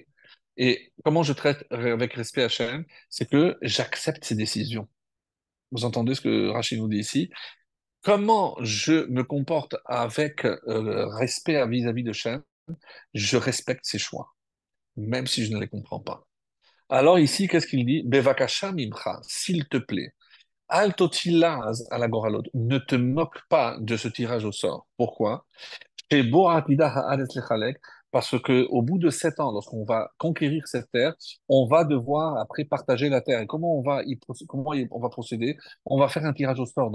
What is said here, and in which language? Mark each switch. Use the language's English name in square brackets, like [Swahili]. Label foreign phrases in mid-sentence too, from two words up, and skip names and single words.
[French] Et comment je traite avec respect Hachem? C'est que j'accepte ses décisions. Vous entendez ce que Rachid nous dit ici? Comment je me comporte avec respect vis-à-vis de Shem, je respecte ses choix, même si je ne les comprends pas. Alors ici, qu'est-ce qu'il dit? [Hebrew] בבקשה ממך, [French] s'il te plaît. [Hebrew] אל תתלוצץ [French] à la goralot. Ne te moque pas de ce tirage au sort. Pourquoi? [Hebrew] שבו עתידה הארץ להחלק, [French] parce que au bout de 7 ans, lorsqu'on va conquérir cette terre, on va devoir après partager la terre. Et comment on va procéder? On va faire un tirage au sort.